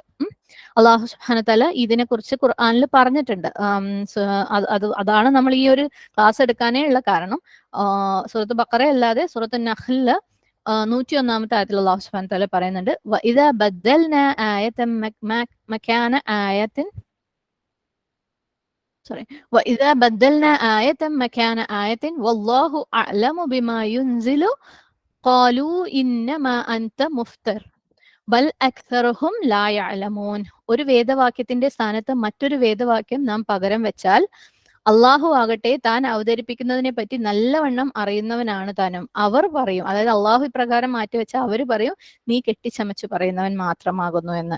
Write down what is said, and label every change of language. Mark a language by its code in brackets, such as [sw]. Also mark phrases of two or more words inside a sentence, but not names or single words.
[ar] الله سبحانه وتعالى [ml] ഇതിനെ കുറിച്ച് ഖുർആനിൽ പറഞ്ഞിട്ടുണ്ട്. അതാണ് നമ്മൾ ഈ ഒരു ക്ലാസ് എടുക്കാനേ ഉള്ള കാരണം. സൂറത്ത് ബഖറ അല്ലാതെ സൂറത്ത് നഹ്ലില് 101-ാമത്തെ ആയത്തിൽ [ar] الله سبحانه وتعالى പറയുന്നുണ്ട്, وإذا بدلنا آية مكان آية وإذا بدلنا آية مكان آية والله أعلم بما ينزل قالوا إنما أنت مفتر بل أكثرهم لا يعلمون. [ml] ഒരു വേദവാക്യത്തിന്റെ സ്ഥാനത്ത് മറ്റൊരു വേദവാക്യം നാം പകരം വെച്ചാൽ അള്ളാഹു ആകട്ടെ താൻ അവതരിപ്പിക്കുന്നതിനെ പറ്റി നല്ലവണ്ണം അറിയുന്നവനാണ് താനും. അവർ പറയും, അതായത് അള്ളാഹു ഇപ്രകാരം മാറ്റിവെച്ചാൽ അവർ പറയും നീ കെട്ടിച്ചമച്ച് പറയുന്നവൻ മാത്രമാകുന്നു എന്ന്.